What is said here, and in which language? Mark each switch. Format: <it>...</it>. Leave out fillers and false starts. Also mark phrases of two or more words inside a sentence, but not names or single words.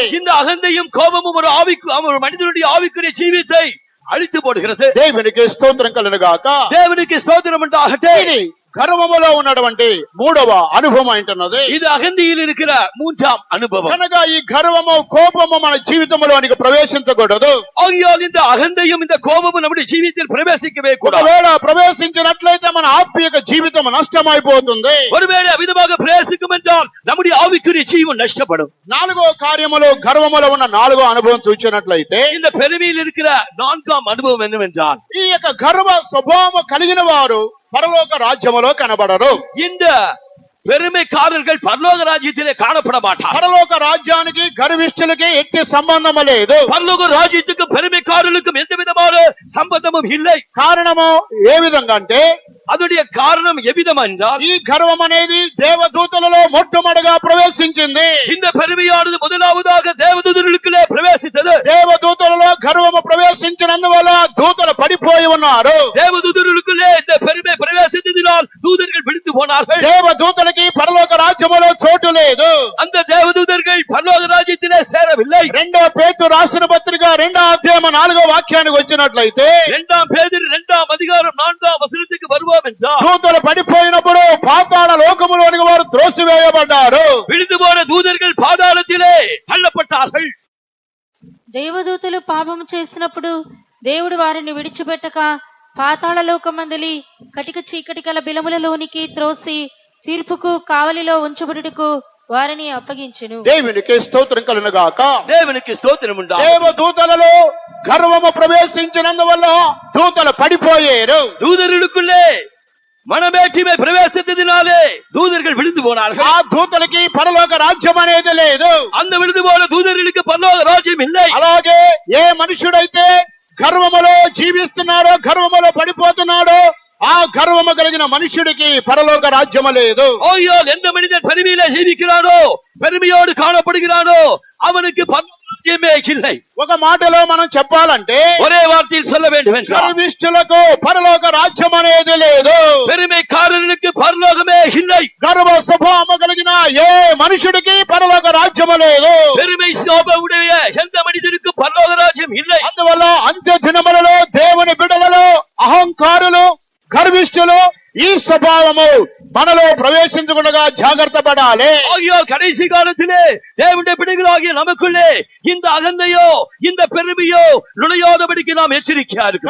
<ta>இந்த அகந்தையும் கோபமும் ஒரு மனிதனுடைய ஆவிக்குரிய ஜீவியத்தை அழித்து போடுகிறது.</ta> <te>దేవునికి స్తోత్రం కలుగుగాక.</te> <ta>தேவனுக்கு ஸ்தோத்திரம் உண்டாகட்டும்.</ta> <te>ఇది గర్వములో ఉన్నటువంటి మూడవ అనుభవం అంటున్నది.</te> <ta>இது அகந்தையில் இருக்கிற மூன்றாம் அனுபவம்.</ta> <te>కనుక ఈ గర్వము కోపము మన జీవితంలోనికి ప్రవేశించకూడదు.</te> <ta>ஆகையால் இந்த அகந்தையும் இந்த கோபமும் நம்முடைய ஜீவிதத்தில் பிரவேசிக்கவே கூடாது.</ta> <te>ఒకవేళ ప్రవేశించినట్లయితే మన ఆత్మీయ జీవితం నష్టమైపోతుంది.</te> <ta>ஒருவேளை அவிதமாக பிரவேசிக்கும் என்றால் நம்முடைய ஆவிக்குரிய ஜீவன் நஷ்டப்படும்.</ta> <te>నాలుగో కార్యములో గర్వములో ఉన్న నాలుగో అనుభవం చూసినట్లయితే</te> <ta>இந்த பெருமையில் இருக்கிற நான்காம் அனுபவம் என்னவென்றால்</ta> <te>ఈ యొక్క గర్వ స్వభావం కలిగిన వారు పరలోక రాజ్యములో కనబడరు.</te> <ta>இந்த பெருமைக்காரர்கள் பரலோக ராஜ்யத்திலே காணப்பட மாட்டார்.</ta> <te>పరలోక రాజ్యానికి గర్విష్ఠులకి ఎట్టి సంబంధం లేదు.</te> <ta>பரலோக ராஜ்யத்துக்கும் பெருமைக்காரர்களுக்கும் எந்த விதமான சம்பந்தமும் இல்லை.</ta> <te>కారణము ఏ విధంగా అంటే</te> <ta>அதனுடைய காரணம் எவ்விதம் என்றால்</ta> <te>ఈ గర్వం అనేది దేవదూతలలో మొట్టమొదటిగా ప్రవేశించింది.</te> <ta>இந்த பெருமையானது முதலாவதாக தேவதூதர்களுக்குள்ளே பிரவேசித்தது.</ta> <te>దేవదూతలలో గర్వము ప్రవేశించినందువల్ల దూతలు పడిపోయి ఉన్నారు.</te> <ta>தேவதூதர்களுக்குள்ளே இந்த பெருமை பிரவேசித்ததினால் தூதர்கள் விழுந்து போனார்கள்.</ta> <te>దేవదూతలకి పరలోక రాజ్యములో చోటు లేదు.</te> <ta>அந்த தேவதூதர்கள் பரலோக ராஜ்யத்திலே சேரவில்லை.</ta> <te>రెండో పేతురు రాసిన పత్రిక 2వ అధ్యాయం 4వ వాక్యానికి వచ్చినట్లయితే</te> <ta>2 பேதுரு 2ஆம் அதிகாரம் 4ஆம் வசனத்துக்கு வருவோம் என்றால்</ta> <te>దూతలు పడిపోయినప్పుడు పాతాళ లోకములోనికి వారు త్రోసివేయబడ్డారు.</te> <ta>விழுந்து போன தூதர்கள் பாதாளத்திலே தள்ளப்பட்டார்கள்.</ta> <te>దేవదూతలు పాపము చేసినప్పుడు దేవుడు వారిని విడిచిపెట్టక పాతాళ లోకమందలి కటిక చీకటి కల బిలములలోనికి త్రోసి తీర్పుకు కావలిలో ఉంచబడుటకు వారిని అప్పగించెను. దేవునికి స్తోత్రం కలుగును గాక.</te> <ta>தேவனுக்கு ஸ்தோத்திரம் உண்டாகும்.</ta> <te>దేవదూతలలో గర్వము ప్రవేశించినందువల్ల దూతలు పడిపోయారు.</te> <ta>தூதர்களுக்குள்ளே மனமேட்டிமை பிரவேசித்ததினாலே தூதர்கள் விழுந்து போனார்கள்.</ta> <te>ఆ దూతలకి పరలోక రాజ్యం అనేది లేదు.</te> <ta>அந்த விழுந்து போன தூதர்களுக்கு பரலோக ராஜ்யம் இல்லை.</ta> <te>అలాగే ఏ మనుషుడైతే గర్వములో జీవిస్తున్నాడో గర్వములో పడిపోతున్నాడో ఆ గర్వము కలిగిన మనుషుడికి పరలోక రాజ్యము లేదు.</te> <ta>ஆகையால் எந்த மனிதன் பெருமையிலே ஜீவிக்கிறானோ பெருமையோடு காணப்படுகிறானோ அவனுக்கு பரலோக ராஜ்யமே இல்லை.</ta> <te>ఒక మాటలో మనం చెప్పాలంటే</te> <ta>ஒரே வார்த்தையில் சொல்ல வேண்டும் என்றால்</ta> <te>గర్విష్ఠులకు పరలోక రాజ్యం అనేది లేదు.</te> <ta>பெருமைக்காரர்களுக்கு பரலோகமே இல்லை.</ta> <te>గర్వ స్వభావము కలిగిన ఏ మనుషుడికి పరలోక రాజ్యము లేదు.</te> <ta>பெருமை சோபமுடைய எந்த மனிதனுக்கும் பரலோக ராஜ்யம் இல்லை.</ta> <te>అందువల్ల అంత్య దినములలో దేవుని బిడ్డలలో అహంకారులు గర్విష్ఠులు ఈ స్వభావము మనలో ప్రవేశించకుండా జాగ్రత్త పడాలి.</te> <ta>ஆகையால் கடைசி காலத்திலே தேவனுடைய பிள்ளைகளாகிய நமக்குள்ளே இந்த அகந்தையோ இந்த பெருமையோ நுழையாதபடிக்கு நாம் எச்சரிக்கையா இருக்கிறோம்.</ta>